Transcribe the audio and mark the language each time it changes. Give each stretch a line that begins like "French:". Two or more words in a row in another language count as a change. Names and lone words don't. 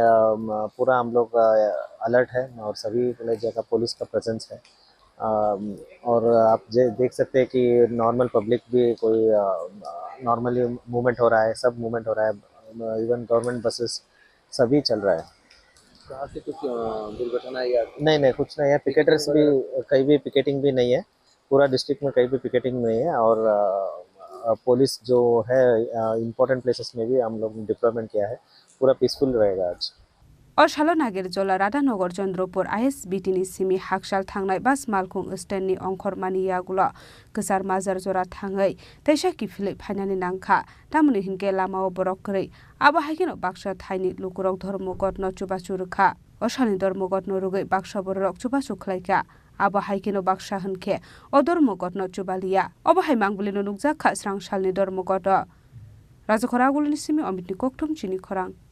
Hindi: अलर्ट है और सभी जगह पुलिस का प्रेजेंस है और आप देख सकते हैं कि
English: normal public
Hindi: भी कोई
English: normally movement
Hindi: हो रहा है सब मूवमेंट हो रहा है
English: even government buses
Hindi: सभी चल रहा है कहाँ से कुछ दुर्घटना या नहीं कुछ नहीं है पिकेटर्स भी कहीं भी पिकेटिंग भी नहीं है पूरा डिस्ट्रिक्ट में कहीं भी पिकेटिंग नहीं है और पुलिस जो है
English: important places
Hindi: में भी हम लोग डिप्लॉयमेंट किया है, पूरा पीसफुल रहेगा आज।
Kok Borok: अशालो नागिर जला राधानगर चंद्रपुर ISBTनि सिमी हाकसाल थांनाय बास मालखुं स्टेननि अंखर मानियागुला गोसार माजार जरा थाङै तैसा किफिलै फाइनानि नांखा तामुनि हिनके लामाव बरक करै आबा हाइकेनो बाक्सा थाइनि लुकुरक धर्मगत न चुबाचु रखा अशालनि धर्मगत न रुगै बाक्सा बरक चुबाचु खलाइका आबा हाइकेनो बाक्सा होनखे अ धर्मगत न चुबालिया अबा हाइ मांगबुलिनो नुकजाखा स्रां सालनि धर्मगत राजखरागुलिनि सिमी अमितनि कोकथुम चिनि खरां